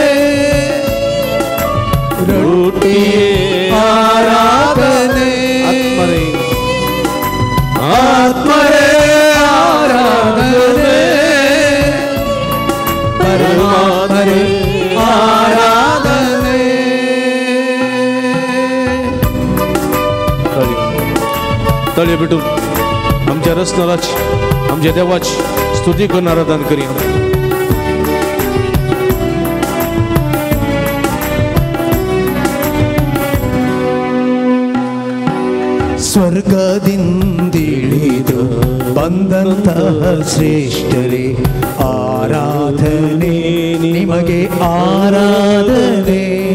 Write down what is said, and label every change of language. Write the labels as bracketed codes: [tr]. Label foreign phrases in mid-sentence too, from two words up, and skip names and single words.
[kn] ರೊಟ್ಟಿಯೇ ಆರಾಧನೆ ಆತ್ಮರೇ ಆರಾಧನೆ ಪರಮಾತ್ಮರೇ ಆರಾಧನೆ. [kok] तळये भेटून आमच्या रचणाराची आमच्या देवाची स्तुती करून आराधना करूया. [kn] ಸ್ವರ್ಗದಿಂದಿಳಿದು ಬಂದಂತಹ ಶ್ರೇಷ್ಠರೇ ಆರಾಧನೆ ನಿಮಗೆ ಆರಾಧನೆ.